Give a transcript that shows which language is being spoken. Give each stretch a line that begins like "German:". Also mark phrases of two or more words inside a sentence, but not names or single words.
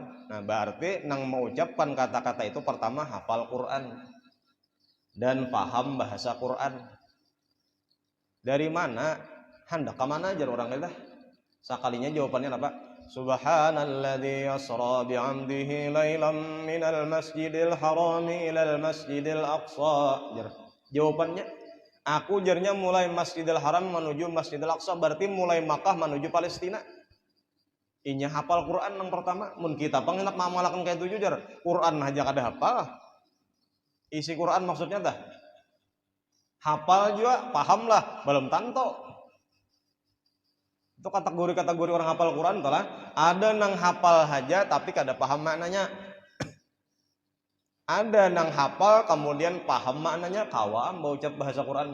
Banjar: Nah berarti nang mengucapkan kata-kata itu pertama hafal Quran dan paham bahasa Quran. Dari mana? Hendak ke mana aja orang itu? Sekalinya jawabannya apa?
Arabic: سبحان الذي أسرى بعبده ليلا من المسجد الحرام إلى المسجد الأقصى.
Banjar: Jawabannya, aku jarnya mulai Masjidil Haram menuju Masjidil Aqsa, berarti mulai Makkah menuju Palestina. Inya hafal Quran yang pertama. Mun kita pengenak mamalakan kayak itu jar. Quran aja kada hafal. Isi Quran maksudnya dah. Hafal juga, paham lah, belum tanto. Itu kategori-kategori orang hafal Quran telah. Ada nang hafal aja tapi kada paham maknanya. Ada nang hafal kemudian paham maknanya, kawam mau ucap bahasa Quran.